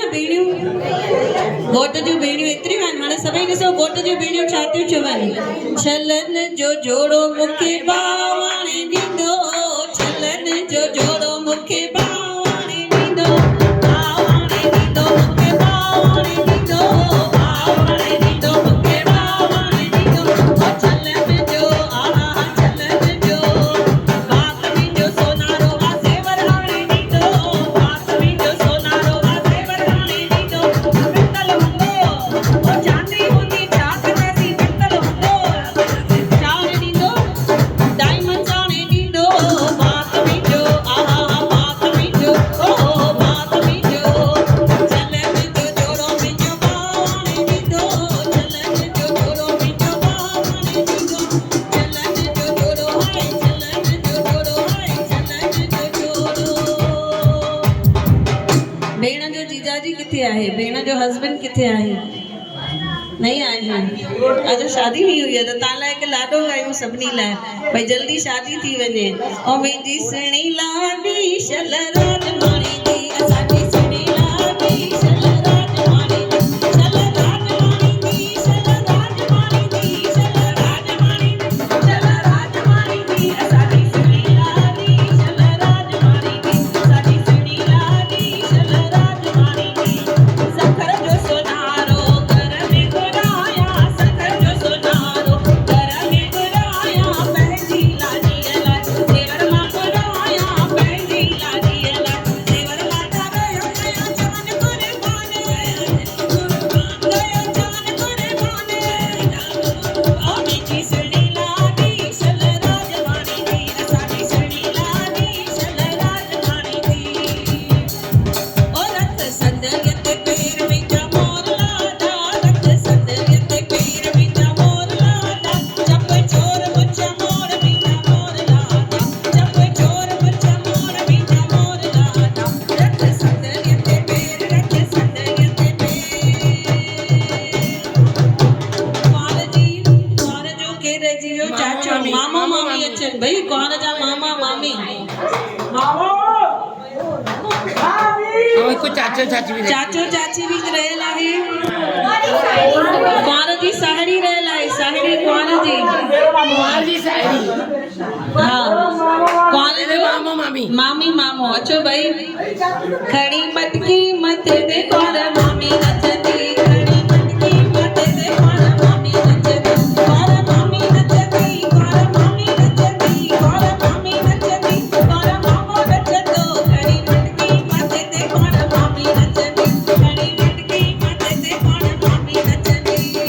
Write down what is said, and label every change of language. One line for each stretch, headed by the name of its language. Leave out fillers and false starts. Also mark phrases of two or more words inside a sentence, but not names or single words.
Sindhi: न भेणियूं घोट जूं भेणियूं एतिरियूं आहिनि हाणे सभई ॾिसो घोट जूं भेणियूं छा थियूं चवनि छलनि जो जोड़ो मूंखे बावाणे ॾींदो छलनि जो जोड़ो मूंखे बावाणे ॾींदो बावाणे ॾींदो मूंखे बावाणे ॾींदो बावाणे ॾींदो मूंखे बावाणे ॾींदो ओ छलनि जो आहा छलनि जो बात मुंहिंजो सोनारो आ ज़ेवर हाणे ॾींदो बात मुंहिंजो सोनारो आ ज़ेवर हाणे ॾींदो पितल हूंदो ओ चांदी हूंदी छा कंदासीं पितल हूंदो छा ॾींदो डायमंड हाणे ॾींदो बात मुंहिंजो आहा बात मुंहिंजो ओ बात मुंहिंजो छलनि जो जोड़ो मुंहिंजो बावाणे ॾींदो छलनि जो जोड़ो मुंहिंजो बावाणे ॾींदो छलनि जो जोड़ो हाय छलनि जो जोड़ो हाय छलनि जो जोड़ो भेण जो जीजाजी किथे आहे भेण जो हस्बैंड किथे आहे
Hindi: नहीं आए हैं आज शादी नहीं हुई है तो
Sindhi: तव्हां लाइ हिकु लाॾो ॻायूं सभिनी लाइ भई जल्दी शादी थी वञे ओ मुंहिंजी सुहिणी लाॾी शल राजमाणी दी असांजी सुहिणी लाॾी शल राजमाणी दी शल राजमाणी दी शल राजमाणी दी शल राजमाणी दी शल राजमाणी दी असांजी सुहिणी लाॾी शल राजमाणी दी असांजी सुहिणी लाॾी शल राजमाणी दी सखर जो सोनारो घर में घुराया सखर जो सोनारो घर में घुराया पंहिंजी लाॾीअ लाइ ज़ेवर मां घुराया पंहिंजी लाॾीअ लाइ ज़ेवर लाॾा गयो गया जान कुर्बान गयो जान कुर्बान ओ मुंहिंजी सुहिणी लाॾी शल राजमाणी दी असांजी सुहिणी लाॾी शल राजमाणी दी ओ रत संदलीअ ते पेर मुंहिंजा मोर लाॾा रत संदलीअ ते पेर मुंहिंजा मोर लाॾा चप चोर मुछ मोर मुंहिंजा मोर लाॾा चप चोर मुछ मोर मुंहिंजा मोर लाॾा रत संदलीअ ते पेर रत संदलीअ ते पेर कुंवार जो केरु रहिजी वियो चाचो मामा मामी अचनि भई कुंवार जा मामा मामी
Hindi: और कुछ चाचो चाची भी
Sindhi: चाचो चाची भी रहियल आहे कुंवार जी साहेड़ी रहियल आहे साहेड़ी कुंवार जी कुंवार जी साहेड़ी हा कुंवार अरे जो मामो मामी मामी मामो अचो भई खड़ी मटकी मथे ते कुंवार मामी नचंदी खड़ी मटकी मथे ते कुंवार मामी नचंदी कुंवार मामी नचंदी कुंवार मामी नचंदी कुंवार मामी नचंदी कुंवार मामो नचंदो खड़ी मटकी मथे ते कुंवार मामी नचंदी खड़ी मटकी मथे ते कुंवार मामी नचंदी